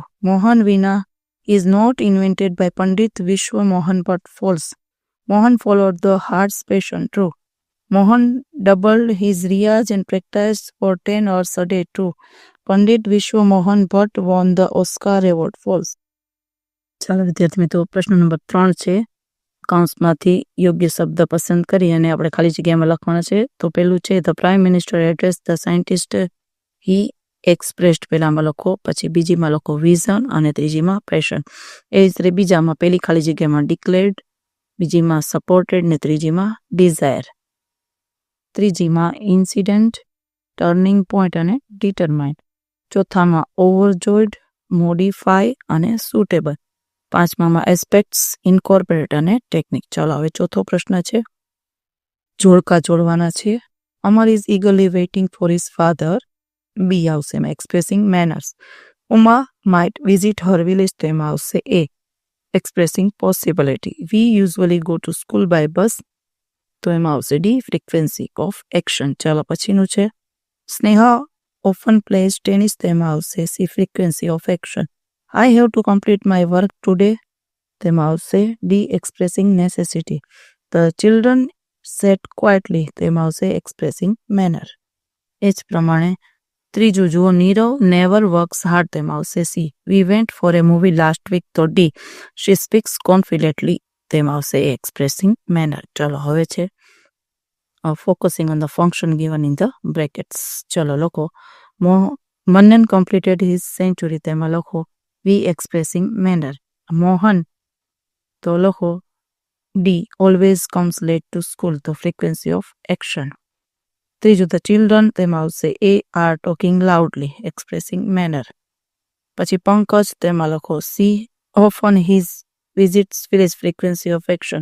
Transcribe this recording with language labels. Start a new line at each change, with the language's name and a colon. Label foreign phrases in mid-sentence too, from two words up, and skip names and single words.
English: Mohan Veena is not invented by Pandit Vishwa Mohan Bhatt. False. Mohan followed the heart's passion. True. Mohan doubled his riyaz and practiced for 10 hours a day. True. Pandit Vishwa Mohan Bhatt won the Oscar Award. False.
Gujarati: ચાલો વિદ્યાર્થી મિત્રો, પ્રશ્ન નંબર 3 છે. કૌંસમાંથી યોગ્ય શબ્દ પસંદ કરી અને આપણે ખાલી જગ્યામાં લખવાના છે. તો પેલું છે
English: the prime minister address the scientist he expressed,
Gujarati: પહેલામાં લખો, પછી બીજીમાં લખો વિઝન અને ત્રીજીમાં પેશન. એ જ રીતે બીજામાં પહેલી ખાલી જગ્યામાં ડિક્લેર્ડ, બીજીમાં સપોર્ટેડ ને ત્રીજીમાં ડિઝાયર, ત્રીજીમાં ઇન્સિડન્ટ,
English: turning point
Gujarati: અને ડિટરમાઇન, ચોથામાં ઓવરજોયડ, મોડિફાય અને સુટેબલ, પાંચમામાં એસ્પેક્ટ્સ, ઇન્કોર્પોરેટ અને ટેકનિક. ચાલો હવે ચોથો પ્રશ્ન છે, જોડકા જોડવાના છે.
English: અમર ઇઝ eagerly waiting for his father.
Gujarati: બી આવશે એમાં
English: expressing manners. ઉમા might visit her village,
Gujarati: તો એમાં આવશે એ
English: expressing possibility. we usually go to school by bus,
Gujarati: તો એમાં આવશે
English: D frequency of action.
Gujarati: ચાલો પછીનું છે,
English: Sneha often plays tennis,
Gujarati: તો એમાં આવશે
English: C frequency of action. I have to complete my work today,
Gujarati: તેમાં આવશે
English: D expressing necessity. The children sat quietly,
Gujarati: તેમાં આવશે
English: expressing manner.
Gujarati: એ જ પ્રમાણે ત્રીજું જુઓ,
English: Nirav never works hard,
Gujarati: તેમાં આવશે સી.
English: We went for a movie last week,
Gujarati: તો ડી
English: she speaks confidently,
Gujarati: તેમાં આવશે
English: expressing manner.
Gujarati: ચાલો હવે છે
English: focusing on the function given in the brackets.
Gujarati: ચલો લખો,
English: મન્નન completed his century,
Gujarati: તેમાં લખો
English: V expressing manner.
Gujarati: મોહન તો લખો
English: D always comes late to school, then frequency of action.
Gujarati: ત્રીજું
English: the children,
Gujarati: તેમાં આવશે
English: A are talking loudly, expressing manner.
Gujarati: પછી પંકજ, તેમાં લખો
English: C often his visits village, frequency of action.